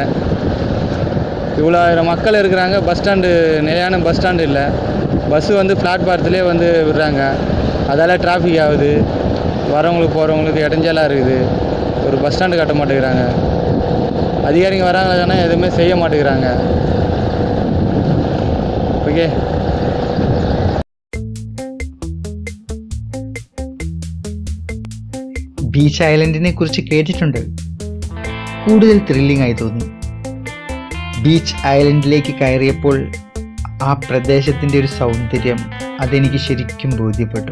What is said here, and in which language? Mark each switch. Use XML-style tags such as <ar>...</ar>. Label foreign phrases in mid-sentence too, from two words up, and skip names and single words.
<ta>இவ்வளோ ஆயிரம் மக்கள் இருக்கிறாங்க,</ta> <en>bus stand</en> <ta>நிலையான</ta> <en>bus stand</en> <ta>இல்லை. பஸ்ஸு வந்து பிளாட்பாரத்துலேயே வந்து விடுறாங்க. அதால் டிராஃபிக் ஆகுது, வரவங்களுக்கு போகிறவங்களுக்கு இடைஞ்சலாக இருக்குது. ஒரு</ta> <en>bus stand</en> <ta>கட்ட மாட்டேங்கிறாங்க. அதிகாரிங்க வராங்கன்னா எதுவுமே செய்ய மாட்டேங்கிறாங்க. ஓகே.</ta> <ml>ബീച്ച് ഐലൻഡിനെ കുറിച്ച് കേട്ടിട്ടുണ്ട്. കൂടുതൽ ത്രില്ലിംഗ് ആയി തോന്നി. ബീച്ച് ഐലൻഡിലേക്ക് കയറിയപ്പോൾ ആ പ്രദേശത്തിൻ്റെ ഒരു സൗന്ദര്യം അതെനിക്ക് ശരിക്കും ബോധ്യപ്പെട്ടു.</ml>